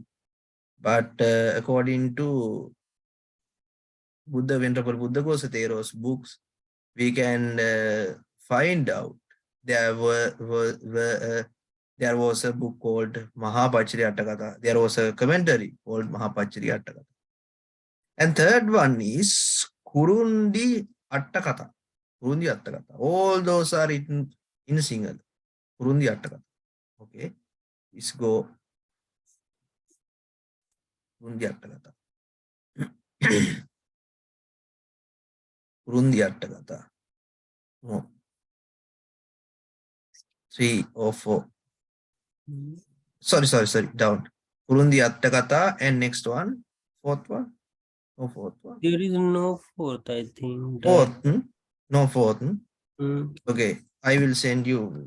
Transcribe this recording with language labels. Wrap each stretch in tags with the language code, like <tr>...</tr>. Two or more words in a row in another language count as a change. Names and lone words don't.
<en>But according to Venerable Buddhaghosa Thero's books, we can find out there was a book called Mahapachariya Attakatha. There was a commentary called Mahapachariya Attakatha. And third one is Kurundi Attakatha. Kurundi Attakatha. All those are written in Sinhala. Kurundi Attakatha. Okay. Let's go. Kurundi Attakatha. Kurundi Attakatha. No. 3 or 4. Sorry. Down. Kurundi Attakatha and next one. Fourth one. No fourth one. There is no fourth, I think. Fourth. No fourth. Hmm. Okay. I will send you.</en>